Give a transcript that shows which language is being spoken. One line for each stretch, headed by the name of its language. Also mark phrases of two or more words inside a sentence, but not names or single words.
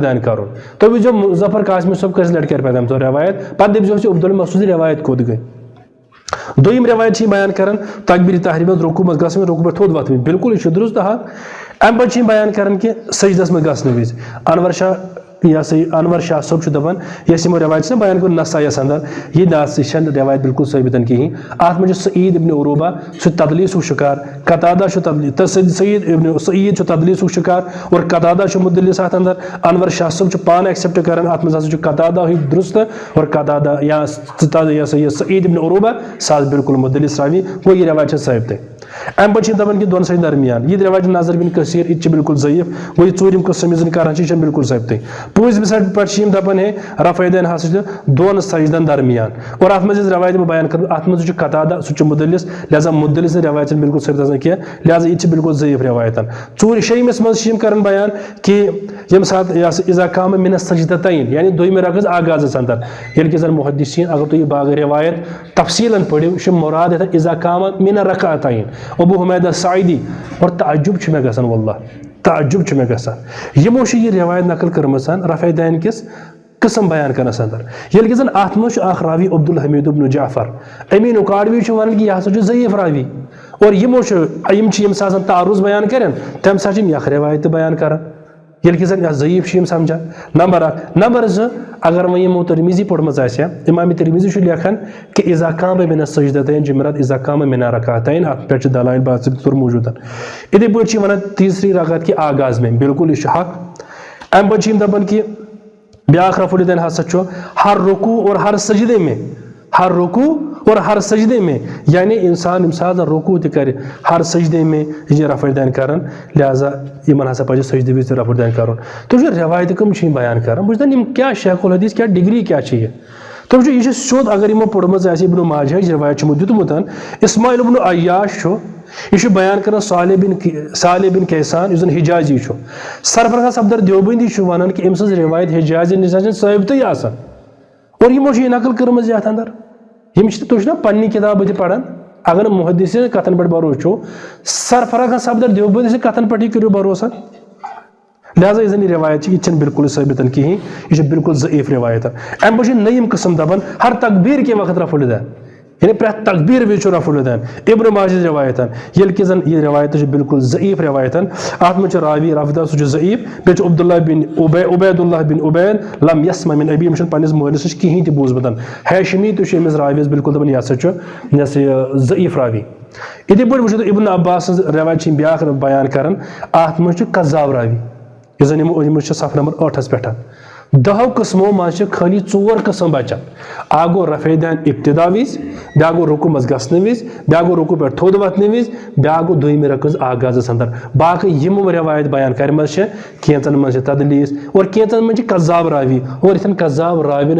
Kashmiri: الدین کرُن تُہۍ وٕچھزیو مظفر قاسمی صٲب کٔژِ لٹہِ کرِ پتہٕ تمہِ دۄہ رِوایت پتہٕ دٔپزیو عبداللہ مسعوٗد رِوایت کوٚت گٔے دوٚیِم رِوایت چھِ یِم بیان کران تکبیٖر تحریٖمہ منٛز رکوع منٛز گژھنہٕ رکوع پٮ۪ٹھ تھوٚد وۄتھٕنۍ بالکل یہِ چھُ درست حق امہِ پتہٕ چھِ یِم بیان کران کہِ سجدس منٛز گژھنہٕ وِزِ انور شاہ یہِ ہسا یہِ انور شاہ صٲب چھُ دپان یۄس یِمو رِوایت چھِ نا بیان کوٚر نسایس انٛدر یہِ نہ چھنہٕ رِوایت بالکل ثٲبِتن کِہیٖنۍ اتھ منٛز چھُ سعید ابن عروبہ سُہ تدلیٖسُک شِکار قتادہ چھُ سعید چھُ تدلیٖسُک شِکار اور قتادہ چھُ مُدلِس اتھ انٛدر انور شاہ صٲب چھُ پانہٕ ایکسیپٹ کران اتھ منٛز ہسا چھُ قتادہ ہٕے درست اور قتادہ یا سا یہِ سعید ابن عروبہ سُہ آسہِ بالکل مُدلِس راوی گوٚو یہِ رِوایت چھِ ثٲبتٕے امہِ پتہٕ چھِ یِم دپان کہِ دۄن سٕنٛدِ درمیان یہِ رِوایت نظر بن کثیٖر یہِ تہِ چھِ بالکل ضعیٖف گوٚو یہِ ژوٗرِم قٕسم یُس زن کران چھِ یہِ چھنہٕ بالکل ثٲبتٕے پوٗنٛژمہِ پٮ۪ٹھ چھِ یِم دپان ہے رفع دین ہسا چھِ 2 سجدن درمیان اور اتھ منٛز یۄس رِوایت یِمو بیان کٔرمٕژ اتھ منٛز چھُ قتادہ سُہ چھُ مُدلِس لہٰذا مُدلِس رِوایت چھنہٕ بالکل ثٲبت آسان کینٛہہ لہٰذا یہِ تہِ چھِ بالکل ضعیٖف رِوایتن شیٚیِمِس منٛز چھِ یِم کران بیان کہِ ییٚمہِ ساتہٕ یہِ ہسا
Arabic: اذا قام من السجدتین
Kashmiri: یعنی دوٚیمہِ رکعژ آغازس انٛدر ییٚلہِ کہِ زن محدثیٖن اگر تُہۍ یہِ باقٕے رِوایت تفصیٖلن پٔرِو یہِ چھُ مُراد یتھ
Arabic: اذا قام من الرکعتین
Kashmiri: ابو حمید سعیدی اور تعجب چھُ مےٚ گژھان واللہ تعجب چھُ مےٚ گژھان یِمو چھِ یہِ رِوایت نقل کٔرمٕژ رفع دین کِس قٕسم بیان کرنس انٛدر ییٚلہِ کہِ زن اتھ منٛز چھُ اکھ راوی عبدالحمید ابن جعفر امیٖن اُکاڑوی چھُ ونان کہِ یہِ ہسا چھُ ضعیٖف راوی اور یِمو چھُ یِم چھِ ییٚمہِ ساتہٕ زن تعارُض بیان کرن تمہِ ساتہٕ چھِ یِم یکھ رِوایت تہِ بیان کران ییٚلہِ کہِ زن یتھ ضعیٖف چھِ یِم سمجھان نمبر 1 نمبر 2 اگر وۄنۍ یِمو ترمیٖزی پوٚرمٕژ آسہِ ہا امامِ ترمیٖزی چھُ لیکھان کہِ
Arabic: اذا قام من السجدتین
Kashmiri: جمرات
Arabic: اذا قام من الرکعتین
Kashmiri: اتھ پٮ۪ٹھ چھِ دلائل باضٲبطہٕ طور موٗجوٗد یِتھٕے پٲٹھۍ چھِ ونان
Urdu: تیٖسری رکعت کہِ آغاز میں
Kashmiri: بالکل یہِ چھُ حق امہِ پتہٕ چھِ یِم دپان کہِ بیاکھ رفع الدین ہسا چھُ
Urdu: ہر رکوع اور ہر سجدے میں ہر رکوع اور ہر سجدے میں
Kashmiri: یعنی انسان ییٚمہِ ساتہٕ زن رکوع تہِ کرِ
Urdu: ہر سجدے میں
Kashmiri: یہِ چھِ رفع الدین کران لہٰذا یِمن ہسا پزِ سجدٕ وِزِ تہِ رفع الدین کرُن تُہۍ وٕچھِو رِوایتہٕ کٕم چھِ یِم بیان کران بہٕ چھُس دپان یِم کیاہ شیخ الحدیث کیاہ ڈگری کیاہ چھِ یہِ تُہۍ وٕچھِو یہِ چھِ سیوٚد اگر یِمو پوٚرمٕژ آسہِ ابن ماجہٕچ رِوایت چھُ یِمو دیُتمُت اسماعیل ابن عیاش چھُ یہِ چھُ بیان کران صالح بن کیسان یُس زن حجازی چھُ سرفراز صفدر دیوبندی چھُ ونان کہِ أمۍ سٕنٛز رِوایت حجازی نِش چھنہٕ ثٲبتٕے آسان اور یِمو چھِ یہِ نقل کٔرمٕژ یتھ انٛدر یِم چھِ تُہۍ چھِو نا پننہِ کِتابہٕ تہِ پران اگر نہٕ محدثیٖن کتھن پٮ۪ٹھ بروسہٕ چھُ سرفراز صفدر دیوبندی سٕنٛدِ کتھن پٮ۪ٹھٕے کٔرِو بروسا لہٰذا یُس زن یہِ رِوایت چھِ یہِ چھنہٕ بالکل ثٲبِتن کِہیٖنۍ یہِ چھِ بالکل ضعیٖف رِوایت امہِ پتہٕ چھِ نٔیِم قٕسم دپان
Urdu: ہر تقبیٖر کے وقت
Kashmiri: رفع الدین یعنی پرٛٮ۪تھ تقبیٖر وِزِ چھُ رفع الدین ابن ماجہٕچ رِوایت ییٚلہِ کہِ زن یہِ رِوایت چھِ بالکل ضعیٖف رِوایت اتھ منٛز چھُ راوی رفدا سُہ چھُ ضعیٖف بیٚیہِ چھُ عبداللہ بن عبید اللہ بن عبید
Arabic: لم یسمع من ابی
Kashmiri: أمِس چھُنہٕ پننِس مٲلِس نِش کِہیٖنۍ تہِ بوٗزمُت ہیشمی تہِ چھُ أمِس راویس بالکل دپان یہِ ہسا چھُ یہِ ضعیٖف راوی یِتھٕے پٲٹھۍ وٕچھِو تُہۍ ابن عباس سٕنٛز رِوایت چھِ یِم بیاکھ بیان کران اتھ منٛز چھُ قذاب راوی یُس زن یِمو أنمٕژ چھِ صفحہ نمبر 8 پٮ۪ٹھ 10 قٕسمو منٛز چھِ خٲلی 4 قٕسم بچان اکھ گوٚو رفع دین ابتدا وِزِ بیاکھ گوٚو رکوع منٛز گژھنہٕ وِزِ بیاکھ گوٚو رکوع پٮ۪ٹھ تھوٚد وتھنہٕ وِزِ بیاکھ گوٚو دوٚیمہِ رکعژ آغازس انٛدر باقٕے یِم رِوایت بیان کرِمژٕ چھِ کینٛژن منٛز چھِ تدلیٖس اور کینٛژن منٛز چھِ قذاب راوی اور یِتھٮ۪ن قذاب راوین